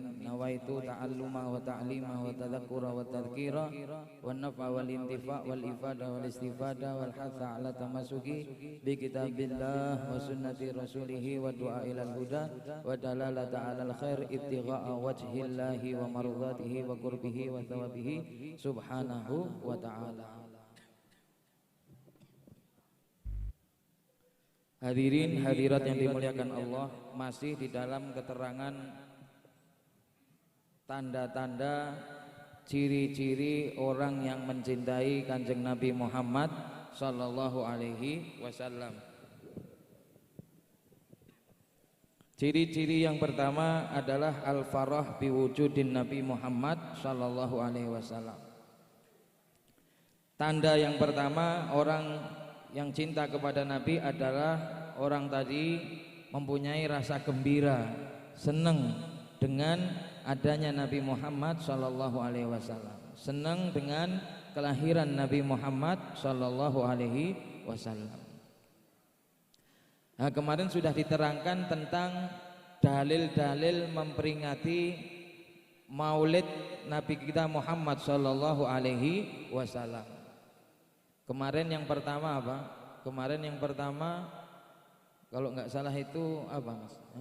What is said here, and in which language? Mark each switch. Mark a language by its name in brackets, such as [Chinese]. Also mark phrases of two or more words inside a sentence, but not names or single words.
[Arabic] نويت التعلم والتعليم والتذكر والتذكير والنفع والانتفاع والإفادة والاستفادة والحث على التمسك بكتاب الله وسنة رسوله والدعاء إلى الهدى والدلالة على الخير ابتغاء وجه الله ومرضاته وقربه وثوابه سبحانه وتعالى. [Indonesian] Hadirin hadirat yang dimuliakan Allah, masih di dalam keterangan tanda-tanda ciri-ciri orang yang mencintai Kanjeng Nabi Muhammad [Arabic] صلى الله عليه وسلم. [Indonesian] Ciri-ciri yang pertama adalah [Arabic] الفرح بوجود نبي محمد صلى الله عليه وسلم. [Indonesian] Tanda yang pertama orang yang cinta kepada Nabi adalah orang tadi mempunyai rasa gembira, senang dengan adanya Nabi Muhammad [Arabic] صلى الله عليه وسلم, [Indonesian] senang dengan kelahiran Nabi Muhammad [Arabic] صلى الله عليه وسلم. [Indonesian] Nah, kemarin sudah diterangkan tentang dalil-dalil memperingati Maulid Nabi kita Muhammad [Arabic] صلى الله عليه وسلم. [Indonesian] Kemarin yang pertama apa? Kemarin yang pertama kalau nggak salah itu apa, Mas?